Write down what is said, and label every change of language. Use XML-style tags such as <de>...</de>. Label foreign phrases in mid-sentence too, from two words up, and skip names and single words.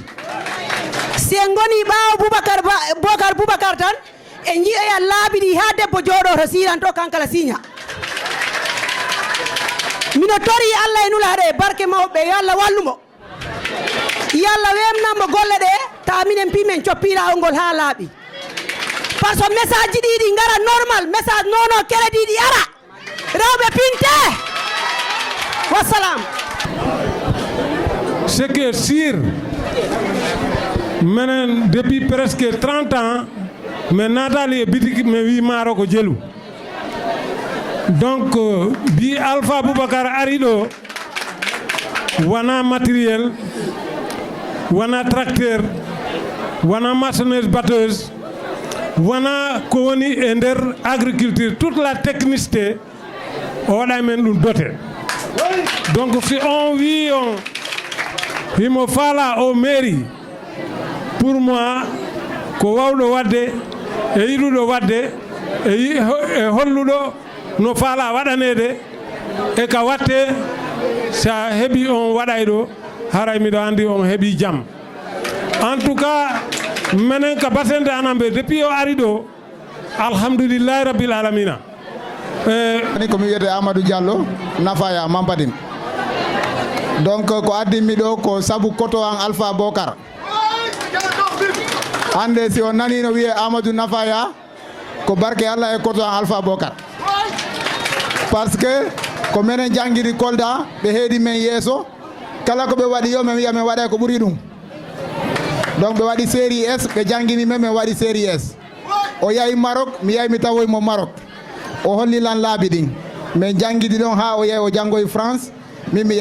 <ff>Si en goni ɓaawo Boubacar tan en jiya laabiɗi ha debbo jooɗo to siranto kankala signa. Mino tori Allah e nulaɗe barke mawɓe yo Allah wallumo. Yalla wemnamo golle ɗe ta minen pimen coppira ngol ha laaɓi.</ff> <fr>Par ce message</fr> <ff>ɗiɗi ngara normal, message nono kele ɗiɗi ara rewɓe pinte. Wassalam.</ff> <fr>Ce qui est sûr, maintenant depuis presque 30 ans</fr> <ff>mais natali e bitik me wi maaro ko jelu donc bi Alpha Boubacar ari ɗo wana matériel wana tracteur wana maçonneuse batteuse wana ko woni e nder agriculture</ff> <fr>toute la technicité</fr> <ff>o waɗa men ɗum dote donc si on wi on himo faala o mairie</ff> <fr>pour moi</fr> <ff>ko wawɗo wadde e yiɗuɗo wadde e holluɗo no faala waɗanede e ka watte sa heɓi on waɗay ɗo haray miɗo andi on heɓi jaam</ff> <fr>en tout cas</fr> <ff>menen ka batende anambe depuis o ari ɗo</ff> <ar>الحمد لله رب العالمين</ar> <ff>ni komi wiyete Amadou Diallo Nafaya Mampadim donc ko addimi ɗo ko sabu koto an Alpha Bocar hande si on nani no wiye Amadou Nafaya ko barke Allah e koto an Alpha Bocar</ff> <fr>parce que</fr> <ff>ko menen jangiri Kolda ɓe heedi men yeeso kala ko ɓe waɗi yo men wiya men waɗay ko ɓuri ɗum donc ɓe waɗi série S ɓe jangini men min waɗi série S o yahi Maroc mi yahi mi tawoymo Maroc o holli lan laabi ɗin min jangidi ɗon ha o yahi o janggoye France min mi</ff>